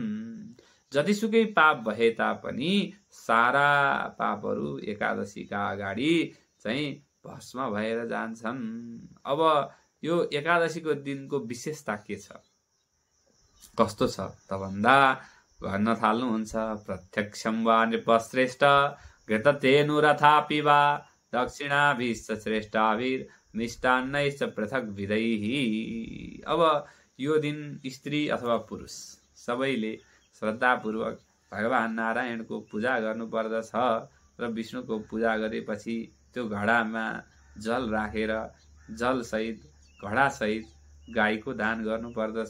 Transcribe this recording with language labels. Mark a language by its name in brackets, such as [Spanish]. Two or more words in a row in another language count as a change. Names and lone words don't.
[Nepali] जतिसुकै पाप भए तापनि सारा पापहरू एकादशीका अगाडि चाहिँ भस्म भएर जान्छन्। अब यो एकादशीको दिनको विशेषता के छ, कस्तो छ त भन्दा भन्न थाल्नुहुन्छ, [Sanskrit] प्रत्यक्षं वा नृपश्रेष्ठ घृततेनुरथापि वा दक्षिणाभिश्च श्रेष्ठाभिर् मिष्टान्नैश्च पृथक विधैः। [Nepali] अब यो दिन स्त्री अथवा पुरुष सबैले श्रद्धापूर्वक भगवान नारायणको पूजा गर्नुपर्दछ र विष्णुको पूजा गरेपछि त्यो घडामा जल राखेर जलसहित घडासहित गाईको दान गर्नुपर्दछ।